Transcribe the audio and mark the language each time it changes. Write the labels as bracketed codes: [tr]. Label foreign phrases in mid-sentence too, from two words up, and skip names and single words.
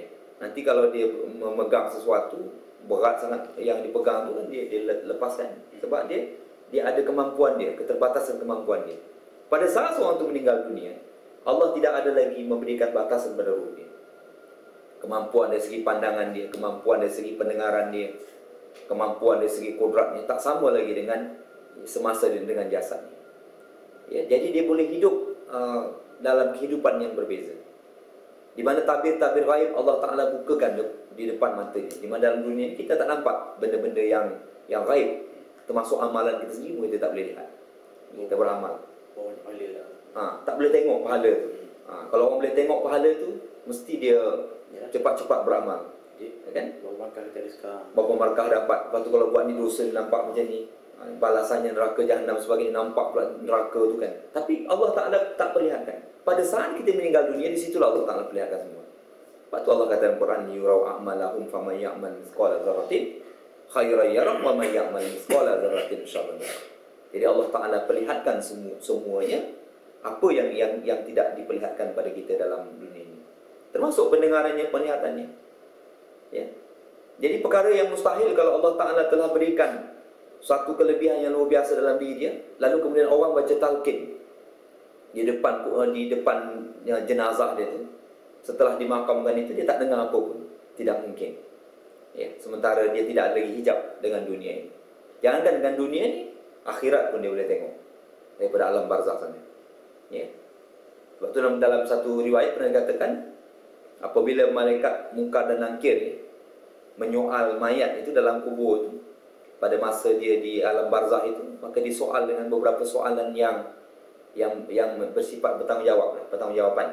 [ms] Nanti kalau dia memegang sesuatu berat sangat, yang dipegang tu kan dia lepaskan, sebab dia ada kemampuan dia, keterbatasan kemampuan dia. Pada saat seorang itu meninggal dunia, Allah tidak ada lagi memberikan batasan pada roh dia. Kemampuan dari segi pandangan dia, kemampuan dari segi pendengaran dia, kemampuan dari segi kodratnya tak sama lagi dengan semasa dia dengan jasadnya. Ya, jadi dia boleh hidup dalam kehidupan yang berbeza. Di mana tabir-tabir gaib Allah Ta'ala bukakan di depan mata dia. Di mana dalam dunia ini kita tak nampak benda-benda yang gaib, termasuk amalan kita sendiri pun kita tak boleh lihat. Kita beramal, tak boleh tengok pahala tu. Kalau orang boleh tengok pahala tu, mesti dia cepat-cepat beramal, ya kan? Berapa markah kita ada sekarang, berapa markah dapat. Lepas tu kalau buat ni dosa nampak macam ni, balasannya neraka jahanam sebagainya, nampak pula neraka tu kan. Tapi Allah Ta'ala tak perlihatkan. Pada saat kita meninggal dunia, di situlah Allah Ta'ala perlihatkan semua. Lepas tu Allah kata dalam Quran, [ar] يُرَوْا أَعْمَالَهُمْ فَمَنْ يَعْمَلْ مِثْقَالَ ذَرَّةٍ خَيْرًا يَرَهُ وَمَنْ يَعْمَلْ مِثْقَالَ ذَرَّةٍ شَرًّا يَرَهُ. [ms] Jadi Allah Ta'ala perlihatkan semuanya apa yang tidak diperlihatkan pada kita dalam dunia ini. Termasuk pendengarannya, penglihatannya. Ya. Jadi perkara yang mustahil kalau Allah Ta'ala telah berikan suatu kelebihan yang luar biasa dalam diri dia, lalu kemudian orang baca talqin di depan jenazah dia tu, setelah dimakamkan itu dia tak dengar apa pun. Tidak mungkin. Ya, sementara dia tidak ada lagi hijab dengan dunia ini. Jangankan dengan dunia ini, akhirat pun dia boleh tengok daripada alam barzakh sana. Ya. Sebab tu dalam satu riwayat pernah dikatakan, apabila malaikat Munkar dan Nakir menyoal mayat itu dalam kubur itu, pada masa dia di alam barzakh itu, maka disoal dengan beberapa soalan yang bersifat bertanggungjawab.